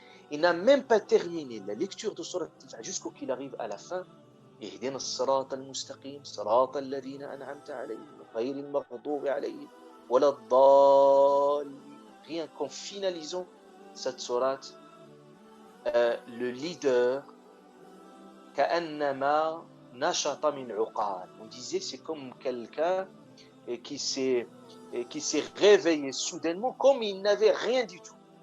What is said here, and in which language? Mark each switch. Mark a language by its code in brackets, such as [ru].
[fr] Il n'a même pas terminé la lecture de Surat Al-Fatiha jusqu'au qu'il arrive à la fin. [ar] اهدنا الصراط المستقيم صراط الذين أنعمت عليهم غير المغضوب عليهم ولا الضالين. [fr] Rien qu'en finalisant cette sourate, le leader [ar] كأنما نشط من عقال. [fr] On disait c'est comme quelqu'un qui s'est réveillé soudainement comme il n'avait rien du tout.